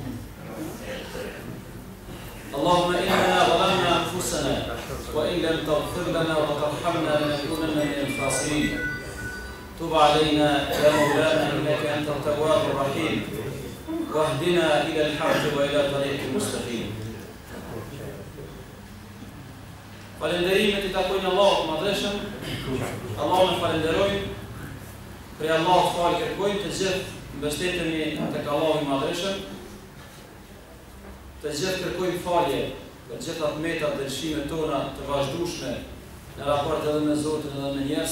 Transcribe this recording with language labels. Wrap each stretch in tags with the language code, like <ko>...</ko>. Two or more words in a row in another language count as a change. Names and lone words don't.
<ar>اللهم إننا ظلمنا أنفسنا وإن لم تغفر لنا وترحمنا لنكونن من الخاسرين. تب علينا يا مولانا إنك أنت التواب الرحيم واهدنا إلى الحق وإلى طريق المستقيم.</ar> <sq>Falenderimet I takojnë Allahut madhreshëm. Allahun falenderojmë. Për Allahut falë kërkojmë, të gjithë mbështetemi tek Allahu I madhreshëm. Të gjithë kërkojmë falje për gjitha tmetat dhe lëshimet tona të vazhdueshme në raport edhe me Zotin edhe me njerëz.</sq>